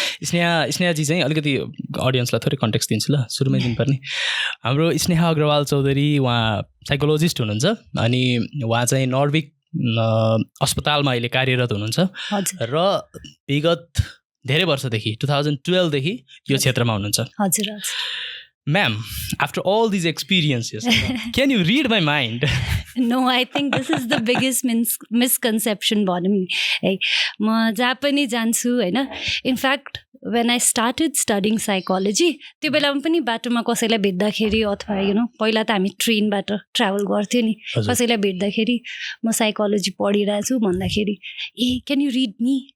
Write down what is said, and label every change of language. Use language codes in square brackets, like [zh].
[ne] स्नेहा जी चाहिँ अलिकति अडियन्सलाई थोरै कन्टेक्स्ट दिन्छु ल, सुरुमै दिनुपर्ने. हाम्रो स्नेहा अग्रवाल चौधरी उहाँ साइकोलोजिस्ट हुनुहुन्छ अनि उहाँ चाहिँ नर्विक अस्पतालमा अहिले कार्यरत हुनुहुन्छ र विगत धेरै वर्षदेखि 2012 देखि यो क्षेत्रमा हुनुहुन्छ. हजुर. [en] Ma'am, after all these experiences, can you read my mind? No, I think this is the biggest misconception [ne] भनौँ नि है. म जहाँ पनि जान्छु होइन. In fact [en] when I started studying psychology [ne] त्यो बेलामा पनि बाटोमा कसैलाई भेट्दाखेरि अथवा यु नो पहिला त हामी ट्रेनबाट ट्राभल गर्थ्यौँ नि, कसैलाई भेट्दाखेरि म साइकोलोजी पढिरहेको छु भन्दाखेरि [en] ए can you read me?